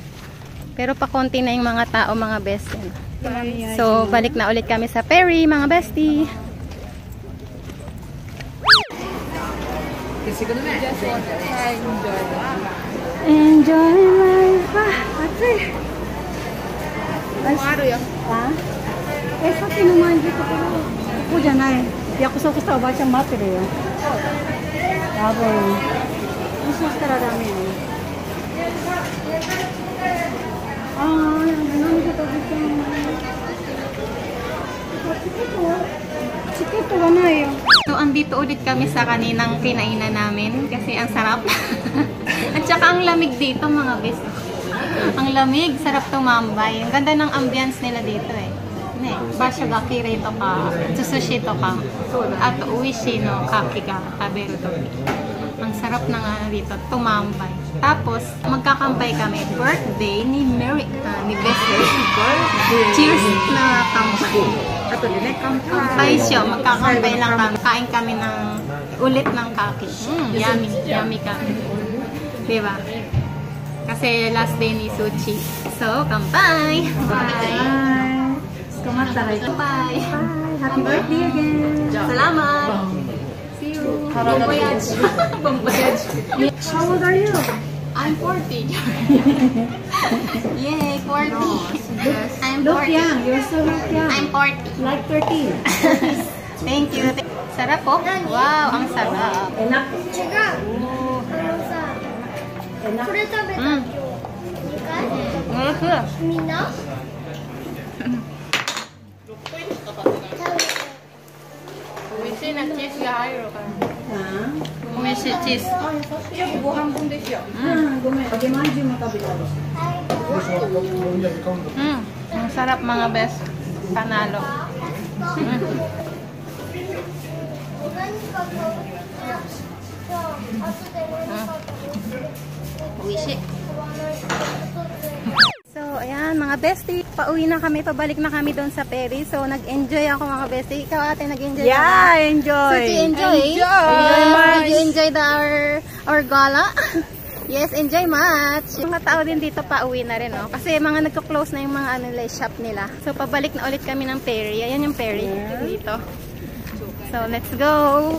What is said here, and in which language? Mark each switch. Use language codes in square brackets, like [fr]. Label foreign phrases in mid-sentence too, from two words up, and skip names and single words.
[tl] Pero pa konti na yung mga tao, mga bestie. So, balik na ulit kami sa ferry, mga bestie. [en] Enjoy life. Atsuy. [ja] さっきのまんじゅうところここじゃない。約束したおばあちゃん待ってるよ。多分。もしかしたらダメよ。ああ、なんで食べちゃうの。チケットがないよ。 [tl] So, andito ulit kami sa kaninang kinainan namin kasi ang sarap. At saka ang lamig dito mga bes. Ang lamig, sarap tumambay. Ang ganda ng ambience nila dito eh. Ne, bashogaki rito ka, sushi to ka, at uishi no kaki ka, taberu to. Ang sarap ng dito, tumambay. Tapos, magkakampay kami. Birthday ni Mary, ni Bessie. Cheers na kampay. Kampay siya, magkakampay lang kami. Kain kami ng ulit ng kaki. Yummy, yummy kami. Diba? Kasi last day ni Suchi. So, kampay! [en] Bye! Bye! Happy birthday again. Salamat! See you! [fr] Bon voyage! Bon voyage! [en] How old are you? I'm 40. Yay, 40. I'm 40. Look young. You're so young. I'm 40. Like 13. Thank you. [tl] Sarap po. Wow, ang sarap. Enak. [ja] 違う。これ食べた今日。みんな？美味しいな、チーズが入るから。 Ha? 美味しいチーズ。ごめん。揚げまんじゅうも食べたい。 [tl] Ang sarap mga best. Panalo. 美味しい。So, ayan mga bestie, pauwi na kami, pabalik na kami doon sa ferry. So, nag-enjoy ako mga bestie. Ikaw ate, nag-enjoy ka ba? enjoy. [en] Suchi, enjoy? Did you enjoy our gala? Yes, enjoy much. [tl] Yung mga tao din dito pauwi na rin, no? Kasi mga nagko-close na yung mga shop nila. So, pabalik na ulit kami ng ferry. Ayan yung ferry dito. [en] So, let's go.